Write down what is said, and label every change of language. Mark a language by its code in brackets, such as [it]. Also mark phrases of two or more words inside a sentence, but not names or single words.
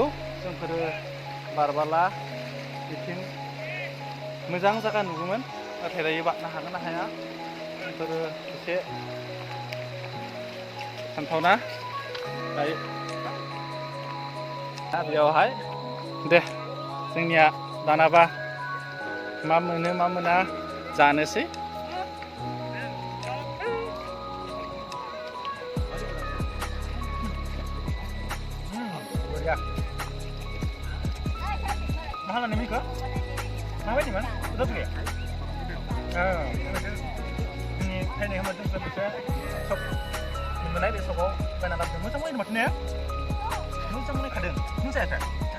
[brx] जोंफोरो बारबाला बिथिं मोजां जायगा नुगौमोन, नाथाय दायो बारनो हागोन ना हाया बेफोरो एसे सानथावना। दायो बेयावहाय दे जोंनिया दानाबा मा मोनो मा मोना जानोसै। [id] Mahal nih Mika? Mahal nih man? Udah tuh ya? Ini kayaknya sama juga bisa sok mengenai deh sok karena dapat demo sama ini maksudnya demo sama ini kadang ini saya kan